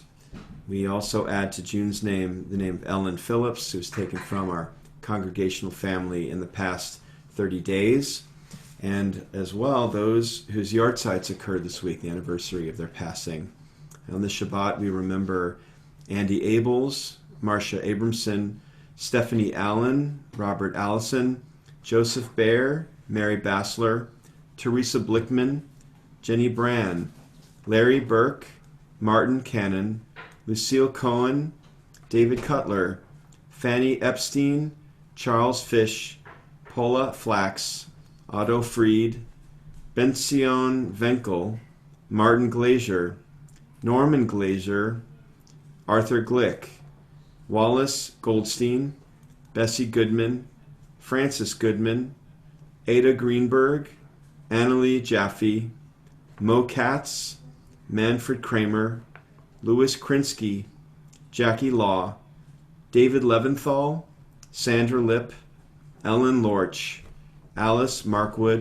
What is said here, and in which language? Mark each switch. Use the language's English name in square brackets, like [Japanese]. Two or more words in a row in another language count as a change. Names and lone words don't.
[English] We also add to June's name the name of Ellen Phillips, who was taken from our congregational family in the past 30 days, and as well those whose yahrzeits occurred this week, the anniversary of their passing. On this Shabbat, we remember Andy Abels, Marcia Abramson, Stephanie Allen, Robert Allison, Joseph Baer, Mary Bassler, Teresa Blickman, Jenny Brand, Larry Burke, Martin Cannon, Lucille Cohen, David Cutler, Fanny Epstein, Charles Fish, Paula Flax, Otto Fried, Benzion Venkel, Martin Glazer, Norman Glazer, Arthur Glick, Wallace Goldstein, Bessie Goodman, Francis Goodman, Ada Greenberg, Annalie Jaffe, Mo Katz, Manfred Kramer, Louis Krinsky, Jackie Law, David Leventhal, Sandra Lipp, Ellen Lorch, Alice Markwood,